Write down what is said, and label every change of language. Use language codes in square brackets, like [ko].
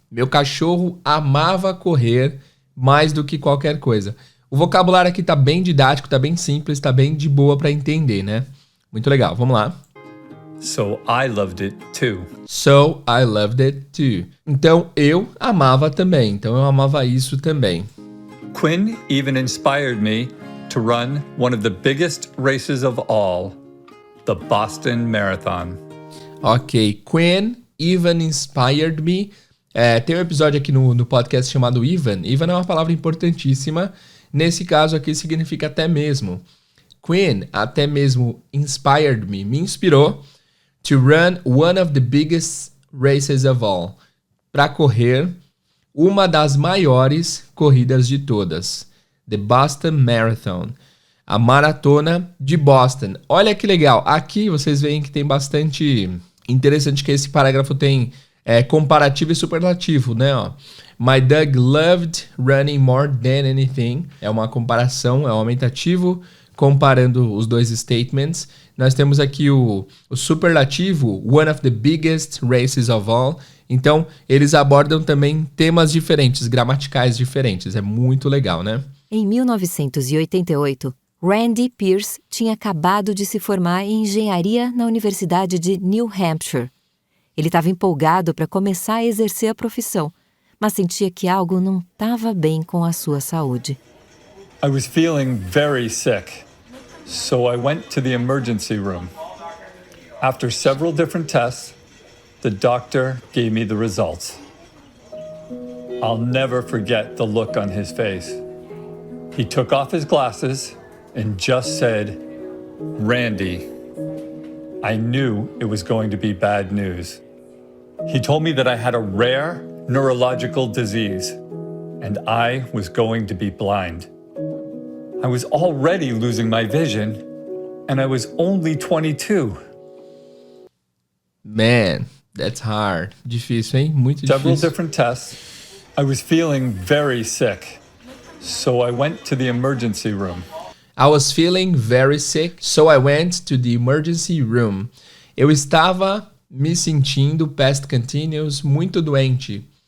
[pt] Meu cachorro amava correr mais do que qualquer coisa. O vocabulário aqui tá bem didático, tá bem simples, tá bem de boa para entender, né? Muito legal, vamos lá. [en] So I loved it too. So I loved it too. [pt] Então eu amava também, então eu amava isso também. [en] Quinn even inspired me to run one of the biggest races of all, the Boston Marathon. Ok, Quinn even inspired me. [pt] Tem um episódio aqui no podcast chamado even. Even é uma palavra importantíssima. Nesse caso aqui significa até mesmo. [en] Quinn, [pt] até mesmo, [en] inspired me, [pt] me inspirou [en] to run one of the biggest races of all. [pt] Para correr uma das maiores corridas de todas. [en] The Boston Marathon. [pt] A maratona de Boston. Olha que legal. Aqui vocês veem que tem bastante interessante que esse parágrafo tem comparativo e superlativo, né? Ó. [en] My dog loved running more than anything. [pt] É uma comparação, é um aumentativo comparando os dois statements. Nós temos aqui o superlativo, [en] one of the biggest races of all. [pt] Então, eles abordam também temas diferentes, gramaticais diferentes. É muito legal, né? Em 1988, Randy Pierce tinha acabado de se formar em engenharia na Universidade de New Hampshire. Ele estava empolgado para começar a exercer a profissão, mas sentia que algo não estava bem com a sua saúde. [en] I was feeling very sick, so I went to the emergency room. After several different tests, the doctor gave me the results. I'll never forget the look on his face. He took off his glasses and just said, "Randy." I knew it was going to be bad news. He told me that I had a rare neurological disease and I was going to be blind. I was already losing my vision and I was only 22. Man, that's hard. [pt] Difícil, hein? Muito [en] Several [pt] difícil. [en] different tests. I was feeling very sick, so I went to the emergency room. I was feeling very sick, so I went to the emergency room. [pt] Eu estava me sentindo, past continuous, muito doente.